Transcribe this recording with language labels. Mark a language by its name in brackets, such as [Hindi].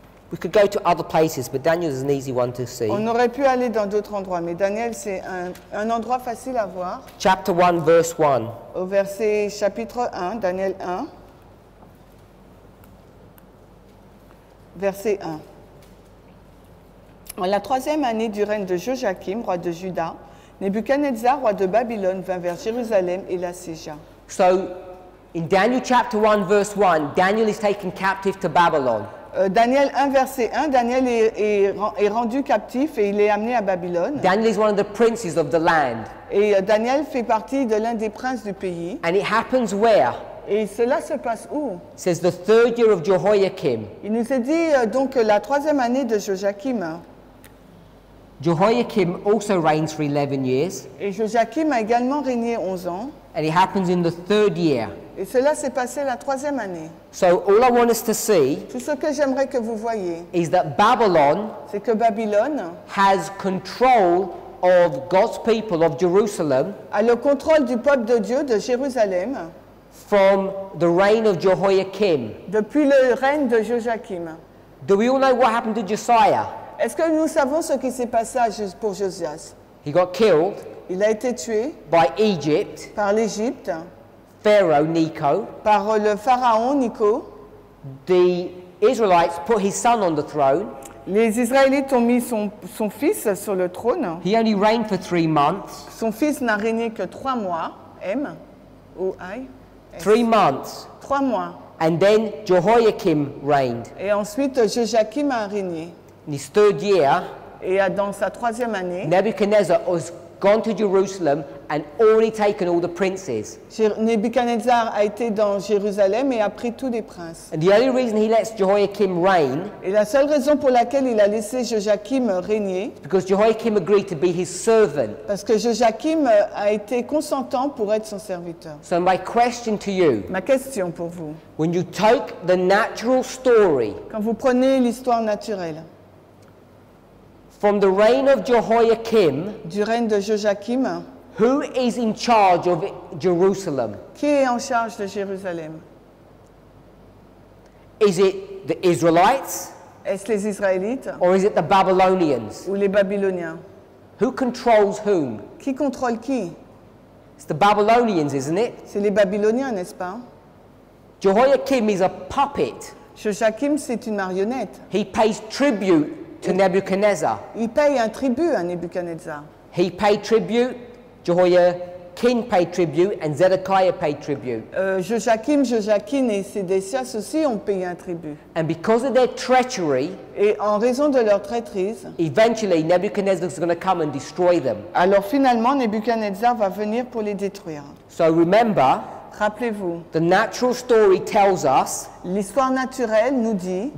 [English] We could go to other places, but Daniel is an easy one to see. [French] On aurait pu aller dans d'autres endroits, mais Daniel, c'est un endroit facile à voir. [English] Chapter 1, verse 1. [French] Au verset chapitre 1, Daniel 1, verset 1. En la 3e année du règne de Joachim, roi de Juda, Nebuchadnezzar, roi de Babylone, vint vers Jérusalem et l'assiégea. [English] So, in Daniel chapter 1, verse 1, Daniel is taken captive to Babylon. [French] Daniel 1, verset 1, Daniel est rendu captif et il est amené à Babylone. [English] Daniel is one of the princes of the land. [French] Et Daniel fait partie de l'un des princes du pays. [English] And it happens where? [French] Et cela se passe où? [English] It says the 3rd year of Jehoiakim. [French] Il nous est dit donc la 3e année de Joachim. [English] Jehoiakim also reigns for 11 years. [French] Et Joachim a également régné 11 ans. [English] And it happens in the 3rd year. [French] Et cela s'est passé la 3e année. [English] So all I want us to see [French] Tout ce que j'aimerais que vous voyez, [English] is that Babylon [French] c'est que Babylone [English] has control of God's people of Jerusalem [French] a le contrôle du peuple de Dieu de Jérusalem [English] from the reign of Jehoiakim. [French] depuis le règne de Joachim. [English] Do we all know what happened to Josiah? [French] Est-ce que nous savons ce qui s'est passé pour Josias? [English] He got killed [French] Il a été tué [English] by Egypt, [French] par l'Égypte, [English] Pharaoh Necho, [French] par le pharaon Nico. [English] the Israelites put his son on the throne. [French] Les Israélites ont mis son fils sur le trône. [English] He only reigned for 3 months. [French] Son fils n'a régné que 3 mois. M, O, I. S. [English] 3 months. [French] 3 mois. [English] And then Jehoiakim reigned. [French] Et ensuite, Joachim a régné. [English] In his 3rd year, [French] Et dans sa 3e année, [English] Nebuchadnezzar has gone to Jerusalem and already taken all the princes. [French] Nebuchadnezzar a été dans Jérusalem et a pris tous les princes. [English] And the only reason he lets Jehoiakim reign [French] Et la seule raison pour laquelle il a laissé Joachim régner, [English] is because Jehoiakim agreed to be his servant. [French] parce que Joachim a été consentant pour être son serviteur. [English] So my question to you, [French] Ma question pour vous, [English] when you take the natural story [French] quand vous prenez l'histoire naturelle [English] from the reign of Jehoiakim, [French] du règne de Joachim, [English] who is in charge of Jerusalem? [French] qui est en charge de Jérusalem? [English] Is it the Israelites [French] Est-ce les Israélites [English] or is it the Babylonians? [French] ou les Babyloniens? [English] Who controls whom? [French] Qui contrôle qui? [English] It's the Babylonians, isn't it? [French] C'est les Babyloniens, n'est-ce pas? [English] Jehoiakim is a puppet. [French] Joachim, c'est une marionnette. [English] He pays tribute to Nebuchadnezzar. [French] Il paye un tribut à Nebuchadnezzar. [English] He paid tribute, Jehoiakim paid tribute, and Zedekiah paid tribute. [French] Joachim et Sédécias aussi ont payé un tribut. [English] And because of their treachery, [French] Et en raison de leur traîtrise, [English] eventually Nebuchadnezzar is going to come and destroy them. [French] alors finalement Nebuchadnezzar va venir pour les détruire. [English] So remember, [French] Rappelez-vous, [English] the natural story tells us [French] l'histoire naturelle nous dit